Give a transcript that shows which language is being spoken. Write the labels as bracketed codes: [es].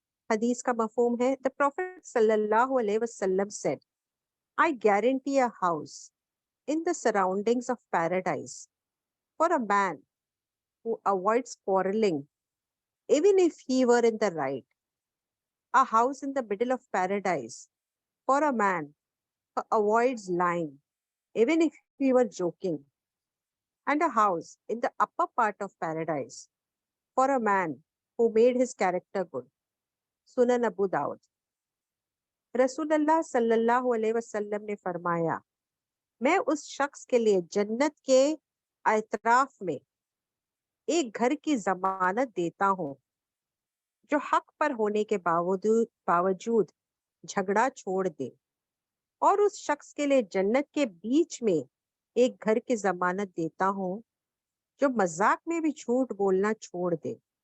[ur] حدیث کا مفہوم ہے، [en] The Prophet صلی اللہ علیہ وسلم said, I guarantee a house in the surroundings of paradise for a man who avoids quarreling, even if he were in the right. A house in the middle of paradise for a man who avoids lying, even if he were joking. And a house in the upper part of paradise for a man who made his character good. [ur] سنن ابو داؤد۔ رسول اللہ صلی اللہ علیہ وسلم نے فرمایا، میں اس شخص کے لیے جنت کے اطراف میں ایک گھر کی ضمانت دیتا ہوں جو حق پر ہونے کے باوجود جھگڑا چھوڑ دے، اور اس شخص کے لیے جنت کے بیچ میں ایک گھر کی ضمانت دیتا ہوں جو مذاق میں بھی جھوٹ بولنا چھوڑ دے،